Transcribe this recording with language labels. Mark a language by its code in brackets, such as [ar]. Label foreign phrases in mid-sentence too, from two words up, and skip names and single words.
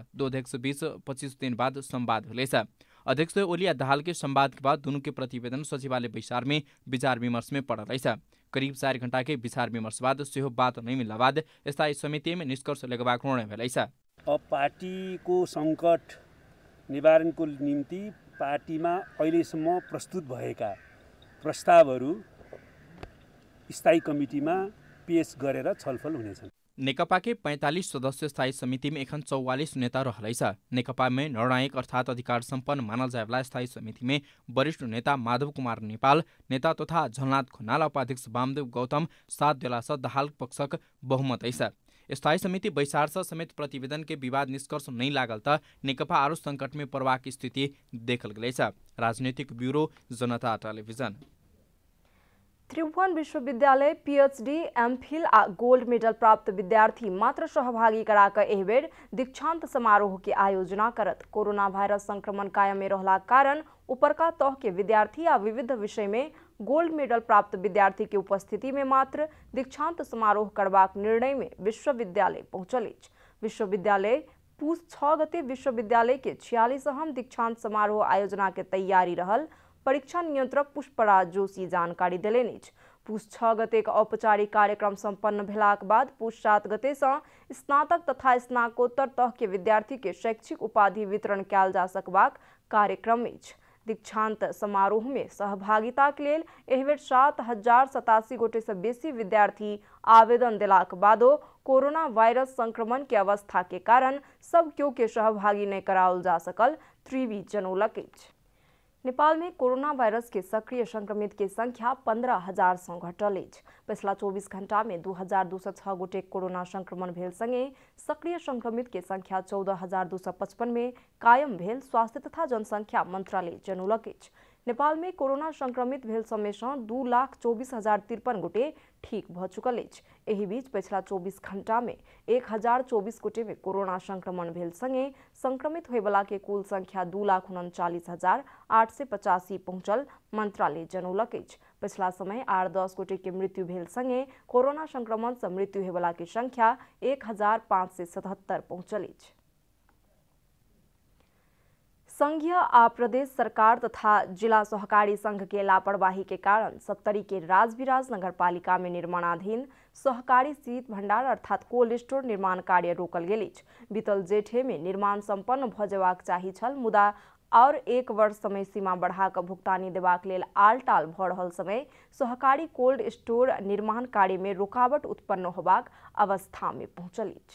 [mai] दो अध्यक्ष बीच 25 दिन बाद संवाद भेलैछ। अध्यक्ष ओली आ दाहाल के संवाद के बाद दुनू के प्रतिवेदन सचिवालय बैसार में विचार विमर्श में पड़ल। करीब 4 घंटा के विचार विमर्श बाद सेहो बात नहीं मिलला बाद स्थायी समिति में निष्कर्ष लगबाक निर्णय भेलैछ। [ne] अब पार्टीको सङ्कट निवारणको निम्ति पार्टीमा अहिलेसम्म प्रस्तुत भएका प्रस्तावहरू स्थायी कमिटीमा पेश गरेर छलफल हुनेछन्। [mai] नेकपा के 45 सदस्य स्थायी समिति में एखन 44 नेता रहलैछ। नेकपा में निर्णायक अर्थात अधिकार सम्पन्न मानल जायवाला स्थायी समिति में वरिष्ठ नेता माधव कुमार नेपाल, नेता तथा झलनाथ खनाल, उपाध्यक्ष वामदेव गौतम 7 देलासँ दाहाल पक्षक बहुमत अछि। स्थायी समिति बैसार से समेत प्रतिवेदन के विवाद निष्कर्ष नहीं लागल त नेकपा आरो संकट में पड़बाक स्थिति देखल गेलैछ। राजनीतिक ब्यूरो जनता टेलिभिजन। त्रिभुवन विश्वविद्यालय [en] PhD MPhil [mai] आ [en] gold medal [mai] प्राप्त विद्यार्थी मात्र सहभागी कराकर एहि बेर दीक्षांत समारोह के आयोजना करत। कोरोना वायरस संक्रमण कायम में रहला कारण उपरका तह के विद्यार्थी आ विविध विषय में [en] gold medal [mai] प्राप्त विद्यार्थी के उपस्थिति में मात्र दीक्षांत समारोह करबाक निर्णय में विश्वविद्यालय पहुंचल अछि। विश्वविद्यालय पूस 6 गते विश्वविद्यालय के 46वां दीक्षांत समारोह आयोजना के तैयारी रहल परीक्षा नियन्त्रक पुष्पराज जोशी जानकारी देलनि। पुष 6 गते औपचारिक कार्यक्रम सम्पन्न भेलाक बाद पुष 7 गते स्नातक तथा स्नाकोत्तर तह के विद्यार्थी के शैक्षिक उपाधि वितरण कयल जा सकबाक कार्यक्रम अछि। दीक्षांत समारोह में सहभागिता के लेल एहि बेर 7087 गोटे से बेसी विद्यार्थी आवेदन देलाक बादो कोरोना वायरस संक्रमण के अवस्था के कारण सब केओ के सहभागी नहीं कराओल जा सकल त्रिवी जनौलक अछि। नेपाल में कोरोना वायरस के सक्रिय संक्रमित के संख्या 15,000 से घटल अछि। पिछला 24 घंटा में 2206 गोटे कोरोना संक्रमण भेल संगे सक्रिय संक्रमित के संख्या 14,255 में कायम भेल स्वास्थ्य तथा जनसंख्या मंत्रालय जनौलक अछि। नेपाल में कोरोना संक्रमित भेल समय से 2,24,053 गोटे ठीक भ चुकल अछि। एहि बीच पिछला 24 घंटा में 1,024 गोटे में कोरोना संक्रमण भेल संगे संक्रमित होयवला के कुल संख्या 2,39,885 पहुंचल मंत्रालय जनौलक अछि। पिछला समय 8-10 गोटे के मृत्यु भेल संगे कोरोना संक्रमण से मृत्यु होयवला के संख्या 1,577 पहुंचल अछि। संघीय आ प्रदेश सरकार तथा जिला सहकारी संघ के लापरवाही के कारण सप्तरी के राजविराज नगरपालिका में निर्माणाधीन सहकारी शीत भंडार अर्थात [en] cold store [mai] निर्माण कार्य रोकल गेल अछि। बीतल जेठे में निर्माण संपन्न भ जेबाक चाही छल, मुदा और 1 वर्ष समय सीमा बढ़ा क भुगतानी देबाक लेल आलटाल भ रहल समय सहकारी [en] cold store [mai] निर्माण कार्य में रुकावट उत्पन्न होबाक अवस्था में पहुंचल अछि।